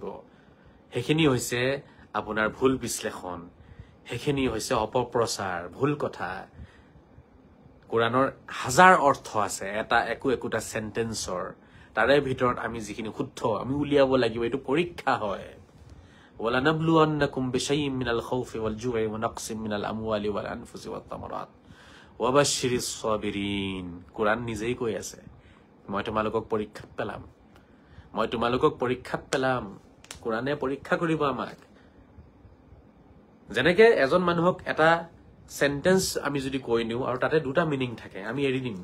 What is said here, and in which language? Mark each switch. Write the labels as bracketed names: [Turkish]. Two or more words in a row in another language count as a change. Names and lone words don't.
[Assamese] সেইখিনি হৈছে আপোনাৰ ভুল বিশ্লেষণ, সেইখিনি হৈছে অপপ্ৰচাৰ, ভুল কথা। কোৰাণৰ হাজাৰ অৰ্থ আছে এটা একোটা চেণ্টেন্সৰ, তাৰে ভিতৰত আমি যিখিনি শুদ্ধ আমি উলিয়াব লাগিব। এইটো পৰীক্ষা হয়। [Arabic] وَلَنَبْلُوَنَّكُمْ بِشَيْءٍ مِّنَ الْخَوْفِ وَالْجُوعِ وَنَقْصٍ مِّنَ الْأَمْوَالِ وَالْأَنفُسِ وَالثَّمَرَاتِ وَبَشِّرِ الصَّابِرِينَ। [Assamese] কোৰাণ নিজেই কৈ আছে, মই তোমালোকক পৰীক্ষাত পেলাম, মই তোমালোকক পৰীক্ষাত পেলাম। কোৰাণে পৰীক্ষা কৰিব আমাক। যেনেকে এজন মানুহক এটা সেন্টেন্স আমি যদি কৈ নিওঁ আৰু তাতে দুটা মিনিং থাকে, আমি এৰি দিম।